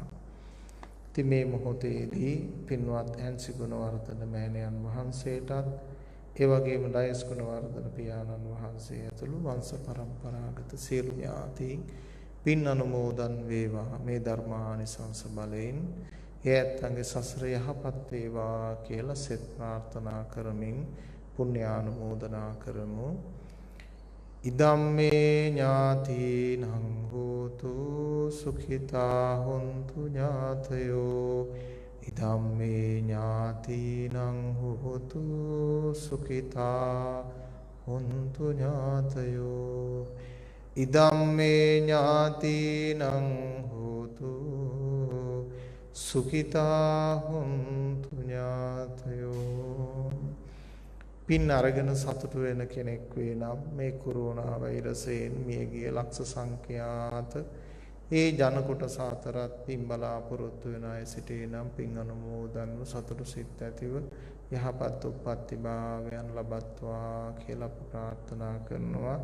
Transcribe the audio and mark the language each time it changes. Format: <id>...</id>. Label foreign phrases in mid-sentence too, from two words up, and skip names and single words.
<si>ඉතින් මේ මොහොතේදී පින්වත් ඇන්සි ගුණවර්ධන මෑණියන් වහන්සේටත් ඒ වගේම ඩයස් ගුණවර්ධන පියාණන් වහන්සේ ඇතුළු වංශ පරම්පරාගත සියලු ඥාතීන් පින් අනුමෝදන් වේවා. මේ ධර්මානිසංස බලයෙන් ඒ ඇත්තන්ගේ සසර යහපත් වේවා කියලා සෙත් ප්‍රාර්ථනා කරමින් පුණ්‍යානුමෝදනා කරමු.</si> <pi>ඉදම්මේ ඥාතීනං හෝතු සුඛිතා හොන්තු ඥාතයෝ ඉදම්මේ ඥාතිනං හෝතු සුඛිතා හොන්තු ඥාතයෝ ඉදම්මේ ඥාතිනං හෝතු සුඛිතා හොන්තු ඥාතයෝ.</pi> <si>පින් අරගෙන සතුටු වෙන කෙනෙක් වේ නම් මේ කොරෝනා වෛරසයෙන් මියගිය ලක්ෂ සංඛ්‍යාත ඒ ජන කොටස අතරත් පින් බලාපොරොත්තු වෙන අය සිටේ නම් පින් අනුමෝදන්ව සතුටු සිත් ඇතිව යහපත් උප්පත්ති භාවයන් ලබත්වා කියලා ප්‍රාර්ථනා කරනවා.</si>